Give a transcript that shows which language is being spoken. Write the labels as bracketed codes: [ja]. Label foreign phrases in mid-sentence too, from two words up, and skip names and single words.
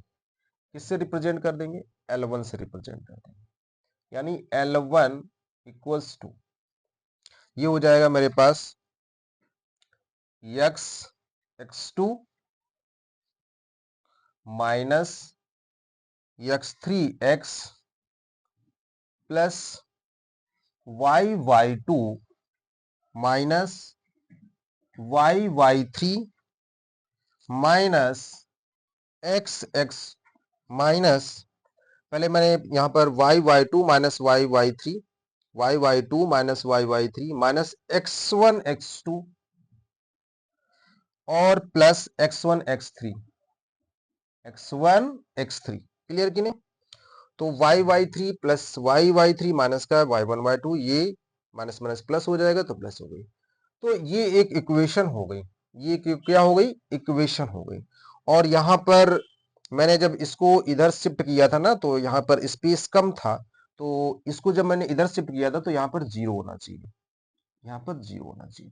[hi] किससे रिप्रेजेंट कर देंगे, L1 से रिप्रेजेंट कर देंगे, यानी L1 [en] equals to, [hi] ये हो जाएगा मेरे पास [en] x x2 minus x3 x plus y y2 minus y y3 minus x x minus, [hi] पहले मैंने यहां पर [en] y y2 minus y y3, y y2 minus y y3 minus x1 x2 [hi] और प्लस x1 x3, x1 x3। क्लियर कि नहीं, तो y y3 प्लस y y3 माइनस का y1 y2, ये [en] minus minus plus [hi] हो जाएगा तो प्लस हो गई। तो ये एक इक्वेशन हो गई, ये क्या हो गई, इक्वेशन हो गई। और यहां पर मैंने जब इसको इधर शिफ्ट किया था ना, तो यहाँ पर स्पेस कम था, तो इसको जब मैंने इधर शिफ्ट किया था तो यहाँ पर जीरो होना चाहिए, यहाँ पर जीरो होना चाहिए।